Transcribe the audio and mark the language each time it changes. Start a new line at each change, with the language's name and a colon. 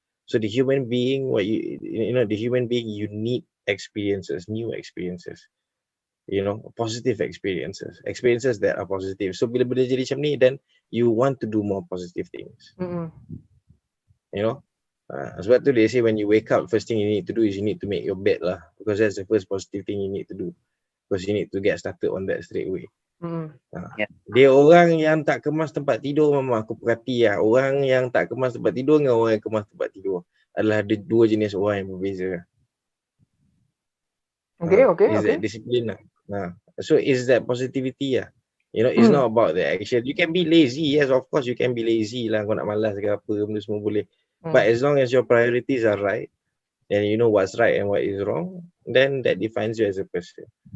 English: So the human being, you need experiences, new experiences, positive experiences that are positive. So
Malay: bila benda jadi macam ni,
English: then you want to do more positive things.
Malay: Sebab tu
English: they say when you wake up, first thing you need to do is you need to make your bed lah, because that's the first positive thing you need to do, because you need to get started on that straight away.
Malay: Dia orang yang tak kemas tempat tidur, memang aku perhati lah, orang yang tak kemas tempat tidur dengan orang yang kemas tempat tidur adalah dua jenis orang yang berbeza.
English: Okay. That discipline lah. So is that positivity lah. It's not about the action. You can be lazy, yes, of course you can be lazy lah,
Malay: kau nak malas ke apa, benda semua boleh.
English: But as long as your priorities are right, and you know what's right and what is wrong, then that defines you as a person.